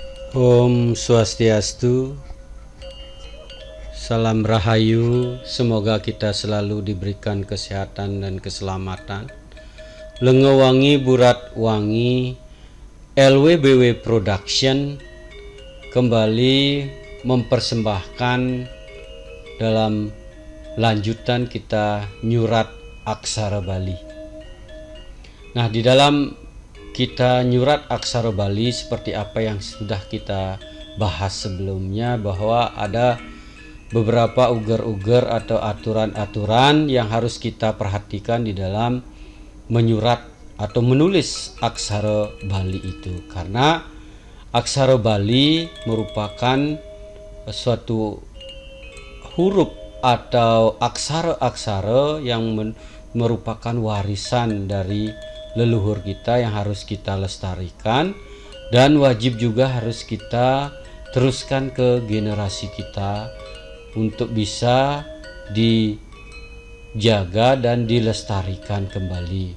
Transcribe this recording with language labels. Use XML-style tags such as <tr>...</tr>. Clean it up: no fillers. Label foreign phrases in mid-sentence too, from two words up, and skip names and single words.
<id>Om Swastiastu, salam rahayu, semoga kita selalu diberikan kesehatan dan keselamatan. Lengewangi Burat Wangi, LWBW Production kembali mempersembahkan dalam lanjutan kita nyurat aksara Bali. Nah, di dalam kita nyurat aksara Bali seperti apa yang sudah kita bahas sebelumnya, bahwa ada beberapa uger-uger atau aturan-aturan yang harus kita perhatikan di dalam menyurat atau menulis aksara Bali itu, karena aksara Bali merupakan suatu huruf atau aksara-aksara yang merupakan warisan dari leluhur kita yang harus kita lestarikan, dan wajib juga harus kita teruskan ke generasi kita untuk bisa dijaga dan dilestarikan kembali.</id>